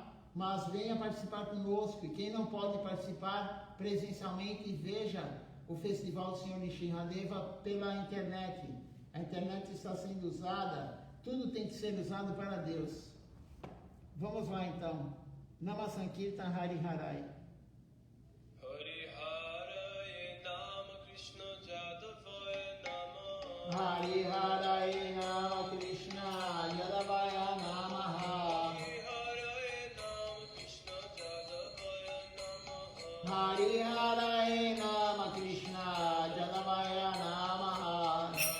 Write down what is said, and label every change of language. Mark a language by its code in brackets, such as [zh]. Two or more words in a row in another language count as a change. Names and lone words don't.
[pt] Mas venha participar conosco, e quem não pode participar presencialmente, veja o Festival do Senhor Nishinradeva pela internet. A internet está sendo usada, tudo tem que ser usado para Deus. Vamos lá então. [sa] नाम संकीर्तन हरि हरै. हरि हरै नम कृष्ण जादवाय नम. हरि हरै नम कृष्ण जादवाय नमः. हरि हरै नम कृष्ण जादवाय नमः.